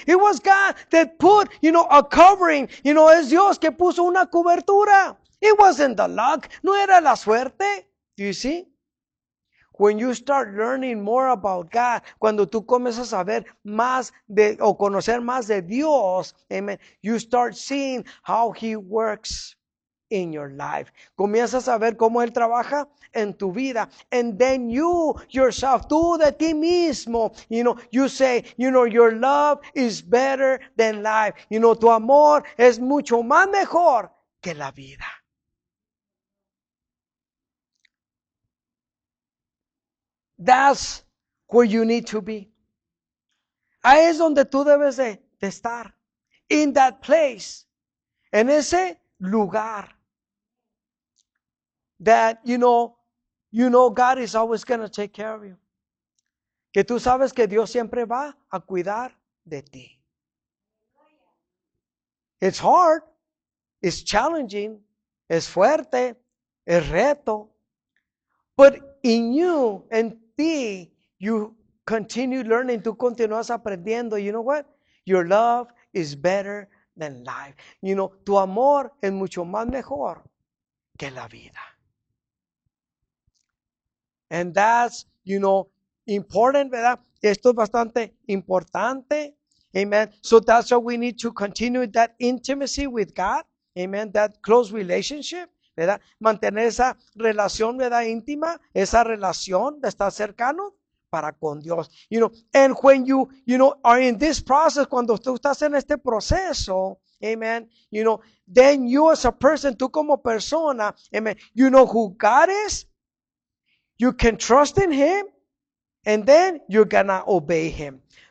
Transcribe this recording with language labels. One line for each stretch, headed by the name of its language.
English: It was God that put, a covering.
Spanish: Es Dios que puso una cobertura.
English: It wasn't the luck.
Spanish: No era la suerte.
English: Do you see? When you start learning more about God,
Spanish: cuando tú comienzas a ver más o conocer más de Dios,
English: amen, you start seeing how He works in your life.
Spanish: Comienzas a ver cómo Él trabaja en tu vida.
English: And then you yourself,
Spanish: tú de ti mismo,
English: you say, your love is better than life.
Spanish: Tu amor es mucho más mejor que la vida.
English: That's where you need to be.
Spanish: Ahí es donde tú debes de estar.
English: In that place.
Spanish: En ese lugar.
English: That, God is always going to take care of you.
Spanish: Que tú sabes que Dios siempre va a cuidar de ti.
English: It's hard. It's challenging.
Spanish: Es fuerte. Es reto.
English: But in you,
Spanish: en ti,
English: you continue learning.
Spanish: Tú continúas aprendiendo.
English: You know what? Your love is better than life.
Spanish: Tu amor es mucho más mejor que la vida.
English: And that's, important,
Spanish: ¿verdad? Esto es bastante importante.
English: Amen. So that's why we need to continue that intimacy with God. Amen. That close relationship.
Spanish: ¿Verdad? Mantener esa relación, ¿verdad? Íntima, esa relación de estar cercano para con Dios.
English: And when you are in this process,
Spanish: cuando tú estás en este proceso,
English: amen, then you as a person,
Spanish: tú como persona,
English: amen, you know who God is, you can trust in Him, and then you're gonna obey Him.